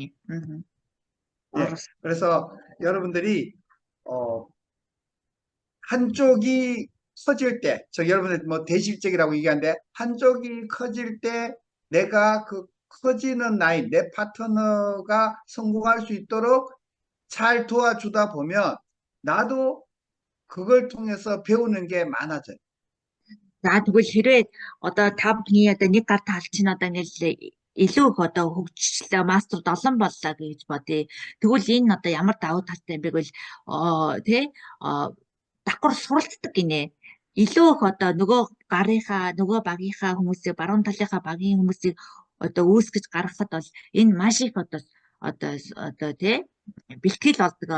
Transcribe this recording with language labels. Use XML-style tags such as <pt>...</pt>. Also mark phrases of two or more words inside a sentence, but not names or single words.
<ko>예, 그래서 여러분들이 한쪽이 커질 때, 여러분들 뭐 대실적이라고 얘기하는데 한쪽이 커질 때 내가 그 커지는 나이, 내 파트너가 성공할 수 있도록 잘 도와주다 보면 나도 그걸 통해서 배우는 게 많아져요.</ko> <mn>За тэгвэл хэрвээ одоо та бүхний одоо нэг гар талч нь одоо ингээл илүү их одоо хөгжлөө мастер 7 боллоо гэж бодъё. Тэгвэл энэ одоо ямар давуу талтай юм бэ гэвэл тий давхар суралцдаг гинэ. Илүү их одоо нөгөө гарынхаа нөгөө багийнхаа хүмүүсийг баруун талынхаа багийн хүмүүсийг одоо үүсгэж гаргахад бол энэ маш их одоо тий бэлтгэл болдог.</mn>